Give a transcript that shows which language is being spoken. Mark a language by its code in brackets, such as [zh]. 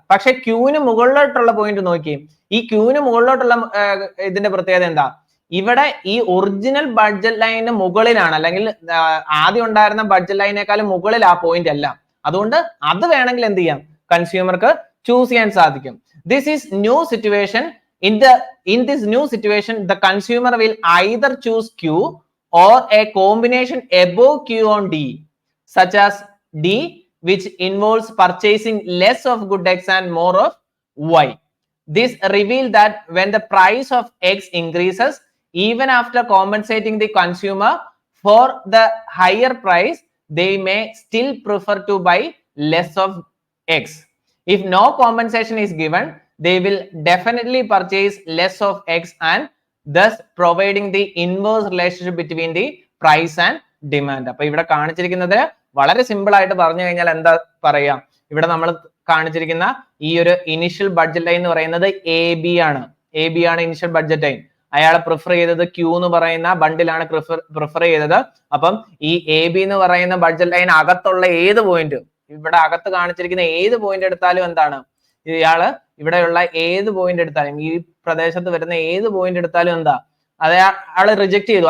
[ml] പക്ഷെ ക്യൂവിന് മുകളിലോട്ടുള്ള പോയിന്റ് നോക്കി, ഈ ക്യൂവിന് മുകളിലോട്ടുള്ള ഇതിന്റെ പ്രത്യേകത എന്താ, ഇവിടെ ഈ ഒറിജിനൽ ബഡ്ജറ്റ് ലൈനിന് മുകളിലാണ്, അല്ലെങ്കിൽ ആദ്യം ഉണ്ടായിരുന്ന ബഡ്ജറ്റ് ലൈനേക്കാളും മുകളിൽ ആ പോയിന്റ് അല്ല. അതുകൊണ്ട് അത് വേണമെങ്കിൽ എന്ത് ചെയ്യാം, കൺസ്യൂമർക്ക് ചൂസ് ചെയ്യാൻ സാധിക്കും. [en] This is new situation. In this new situation, the consumer will either choose Q or a combination above Q on D, such as D, which involves purchasing less of good X and more of Y. This reveals that when the price of X increases, even after compensating the consumer for the higher price, they may still prefer to buy less of X. If no compensation is given, they will definitely purchase less of X, and thus providing the inverse relationship between the price and demand. [ml] അപ്പൊ ഇവിടെ കാണിച്ചിരിക്കുന്നത് വളരെ simple ആയിട്ട് പറഞ്ഞു കഴിഞ്ഞാൽ എന്താ പറയാ, ഇവിടെ നമ്മൾ കാണിച്ചിരിക്കുന്ന ഈ ഒരു ഇനിഷ്യൽ ബഡ്ജറ്റ് ലൈൻ എന്ന് പറയുന്നത് AB ആണ്. AB ആണ് ഇനിഷ്യൽ ബഡ്ജറ്റ് ലൈൻ. അയാൾ പ്രിഫർ ചെയ്തത് Q എന്ന് പറയുന്ന ബണ്ടിലാണ് പ്രിഫർ ചെയ്തത്. അപ്പം ഈ AB എന്ന് പറയുന്ന ബഡ്ജറ്റ് ലൈൻ അകത്തുള്ള ഏത് പോയിന്റ്, ഇവിടെ അകത്ത് കാണിച്ചിരിക്കുന്ന ഏത് പോയിന്റ് എടുത്താലും എന്താണ്, ഇയാള് ഇവിടെയുള്ള ഏത് പോയിന്റ് എടുത്താലും, ഈ പ്രദേശത്ത് വരുന്ന ഏത് പോയിന്റ് എടുത്താലും എന്താ, അയാള് റിജക്ട് ചെയ്തു.